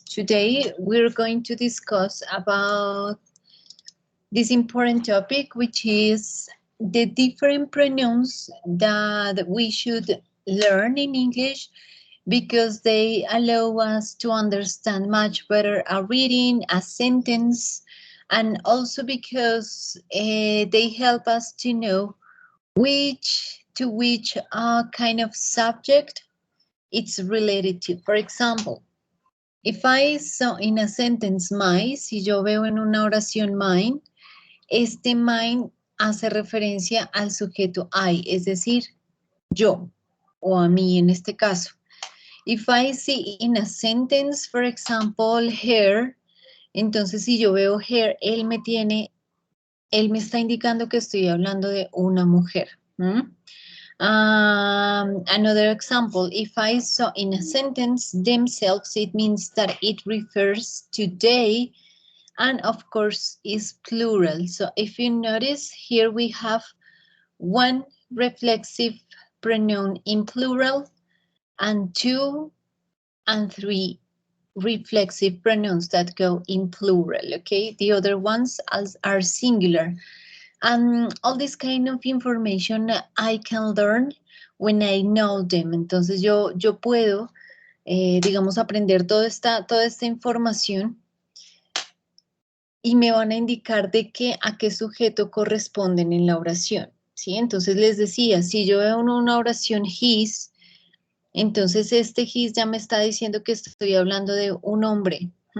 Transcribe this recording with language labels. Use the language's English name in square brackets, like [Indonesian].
[English] Today we're going to discuss about this important topic, which is the different pronouns that we should learn in English because they allow us to understand much better a reading, a sentence, and also because they help us to know which kind of subject it's related to. For example, if I saw in a sentence my, [Spanish] si yo veo en una oración mine, este mine hace referencia al sujeto I, es decir, yo o a mí en este caso. [English] If I see in a sentence, for example, her, [Spanish] entonces si yo veo her, él me está indicando que estoy hablando de una mujer. [English] Another example, if I saw in a sentence themselves, it means that it refers to they, and of course is plural. So if you notice here we have one reflexive pronoun in plural and 2 and 3 reflexive pronouns that go in plural, okay? The other ones are singular. And all this kind of information I can learn when I know them. [Spanish] Entonces yo puedo, digamos, aprender toda esta información y me van a indicar de a qué sujeto corresponden en la oración, ¿sí? Entonces les decía, si yo veo una oración his, entonces este his ya me está diciendo que estoy hablando de un hombre.